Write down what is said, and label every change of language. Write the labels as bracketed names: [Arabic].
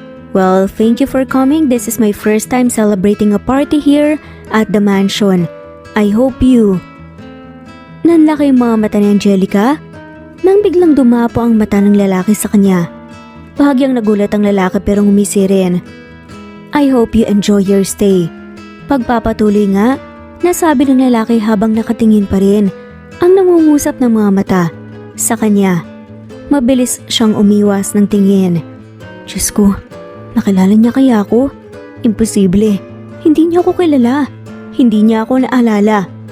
[English] "Well, thank you for coming. This is my first time celebrating a party here at the mansion. I hope you..." [Filipino] Nanlaki yung mga mata ni Angelica nang biglang dumapo ang mata ng lalaki sa kanya. Bahagyang nagulat ang lalaki pero ngumisi rin. [English] "I hope you enjoy your stay." [Filipino] Pagpapatuloy nga, nasabi ng lalaki habang nakatingin pa rin ang nangungusap ng mga mata sa kanya. Mabilis siyang umiwas ng tingin. "Diyos ko, nakilala niya kaya ako? Imposible. Hindi niya ako kilala. Hindi niya ako naalala."